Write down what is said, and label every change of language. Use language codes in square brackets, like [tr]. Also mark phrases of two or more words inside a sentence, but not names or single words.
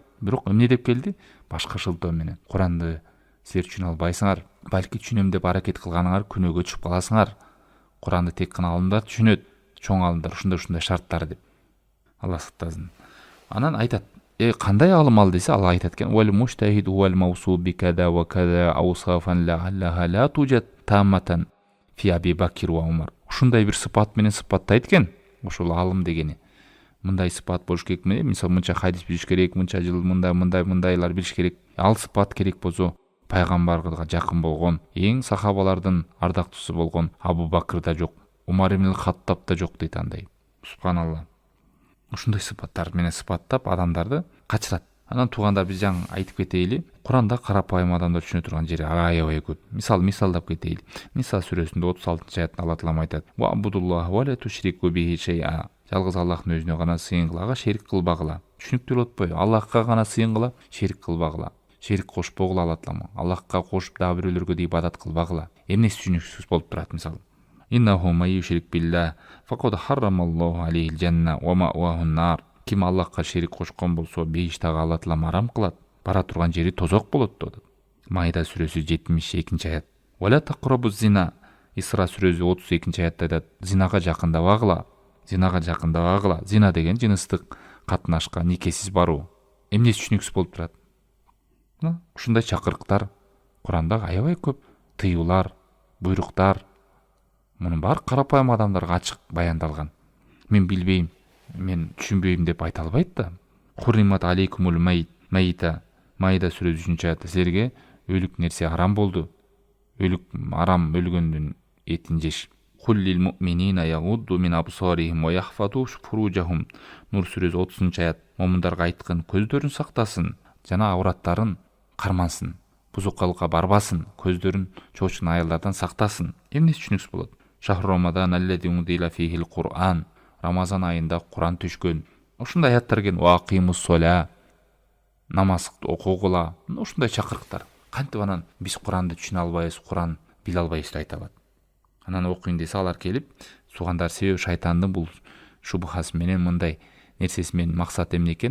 [ky] Бирок эмне деп келди? Башка шылтоо менен. Куранды силер түшүнө албайсыңар, балки түшүнөм деп аракет кылганыңар күнөөгө түшүп каласыңар. Куранды тек гана алымдар түшүнөт, чоң алымдар, ушундай шарттар деп. Алла сактасын. Анан айтат: кандай алым ал десе, Алла айтат экен: [ar] "والمجتهد الموصوف بكذا وكذا أوصافا لا لا توجد تماما في أبي بكر وعمر." [ky] Ушундай бир сыпат менен сыпаттайт экен. Ошол алым дегени мындай сыпат болуш керек менен, мисалы мынча хадис билиш керек, мынча жыл мындайлар билиш керек. Ал сыпат керек болсо, пайгамбарга жакын болгон, эң сахабалардын ардактуусу болгон Абу Бакырда жок, Умар ибн Хаттабда жок дейт андай. Субханалла. Ушундай сыпаттар менен сыпаттап адамдарды качырат. Анан туугандар, биз жаңы айтып кетейли, Куранда карапайым адамдар түшүнө турган жери аябай көп. Мисалдап кетейли. Ниса сүрөсүндө 36 аятта Алла таала айтат: [ar] "واعبدوا الله ولا تشركوا به شيئا." [ky] Жалгыз Аллахтын өзүнө гана сыйынгыла, шерик кылбагыла. Түшүнүктүү болуп атпайбы? Аллахка гана сыйынгыла, шерик кылбагыла. Шерик кошпогула Алла таала. Аллахка кошуп дагы бирөөлөргө да ибадат кылбагыла. Эмнеси түшүнүксүз болуп турат? Мисалы, [ar] إنه من يشرك بالله فقد حرم الله عليه الجنة ومأواه النار. [ky] Ким Аллахка шерик кошкон болсо, бейиштагы Алла таала арам кылат, бара турган жери тозок болот деп. Майда сүрөсү 72 аят. [ar] ولا تقربوا الزنا. [ky] Исра сүрөсү 32 аятта айтат: зинага жакындабагыла. Зинага жакындабагыла. Зина деген жыныстык катнашка, никесиз баруу. Эмнеси түшүнүксүз болуп турат? Ушундай чакырыктар Куранда аябай көп, тыюулар, буйруктар. Мунун баары карапайым адамдарга ачык баяндалган. Мен билбейм, мен түшүнбөйм деп айта албайт да. [ar] حرمت عليكم الميتة. [ky] Майда сүрөсү 3 аятта силерге өлүк нерсе арам болду. Өлүк арам, өлгөндүн этин жеш. [ar] قل للمؤمنين يغضوا من أبصارهم ويحفظوا فروجهم. [ky] Нур сүрөсү 30-аят. Момундарга айткын, көздөрүн сактасын жана авраттарын кармансын, бузукалыкка барбасын, көздөрүн чоочун аялдардан сактасын. Эмнеси түшүнүксүз болот? [ar] شهر رمضان الذي أنزل فيه القرآن. [ky] Рамазан айында Кур'ан түшкөн. Ушундай аяттар келген. [ar] وأقيموا الصلاة. [ky] Намаз окугула. Ушундай чакырыктар. Кантип анан биз Кур'анды түшүнө албайбыз, Кур'ан биле албайбыз деп айта алат. Анан окуйн десе алар келип, сугандар себеби шайтандын бул шубхасы менен мындай нерсеси менен максат эмне экен?